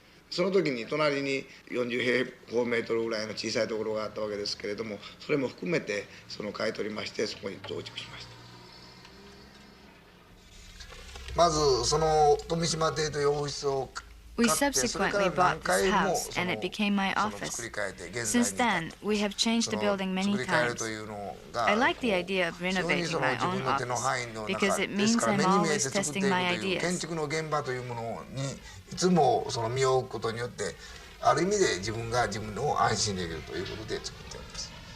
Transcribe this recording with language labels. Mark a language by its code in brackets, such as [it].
[ja] その時に隣に40平方メートルぐらいの小さいところがあったわけですけれども、それも含めて買い取りましてそこに増築しました。まず富島邸というオフィスを [en] We subsequently bought this house, and it became my office. Since then, we have changed the building many times. I like the idea of renovating my own office because it means I'm always testing my ideas. [ja] 建築の現場というものにいつも身を置くことによって、ある意味で自分が自分を安心できるということで作っております。